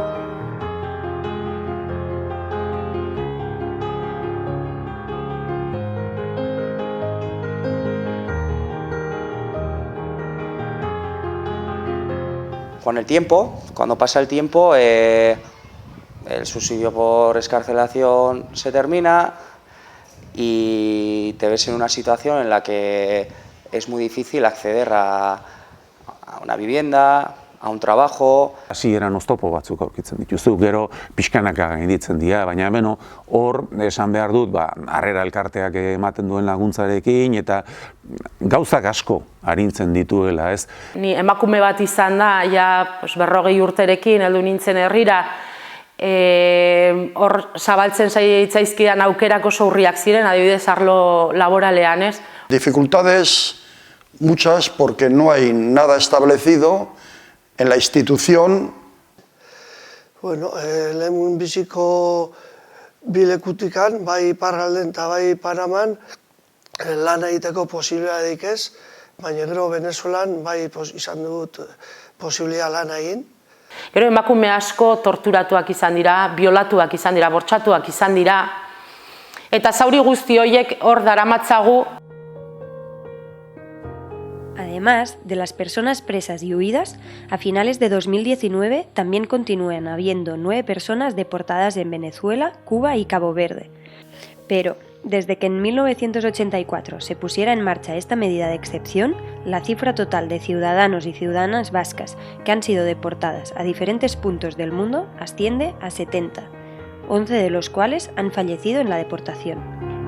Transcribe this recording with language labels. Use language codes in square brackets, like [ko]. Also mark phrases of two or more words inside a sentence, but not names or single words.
[es] Con el tiempo, cuando pasa el tiempo, el subsidio por excarcelación se termina y te ves en una situación en la que es muy difícil acceder a una vivienda, a un trabajo. [eu] Hasi eran oztopo batzuk aurkitzen dituzu, gero pixkanaka gainditzen dira, baina hemen hor esan behar dut, harrera elkarteak ematen duen laguntzarekin eta gauzak asko arintzen dituela, ez? Ni emakume bat izan da, ja 40 urterekin heldu nintzen herrira, hor zabaltzen zaizkidan aukerak oso urriak ziren, adibidez arlo laboralean, ez? [es] Dificultades muchas porque no hay nada establecido en la institución. [eu] Bueno, lehen biziko bilekutikan, bai Iparralden eta bai Panaman, lan egiteko posibilitateik ez, baina gero Venezuelan bai izan dut posibilitatea lan egin. Gero emakume asko torturatuak izan dira, biolatuak izan dira, bortxatuak izan dira, eta zauri guzti horiek hor daramatzagu. [es] Además de las personas presas y huidas, a finales de 2019 también continúan habiendo 9 personas deportadas en Venezuela, Cuba y Cabo Verde. Pero, desde que en 1984 se pusiera en marcha esta medida de excepción, la cifra total de ciudadanos y ciudadanas vascas que han sido deportadas a diferentes puntos del mundo asciende a 70, 11 de los cuales han fallecido en la deportación.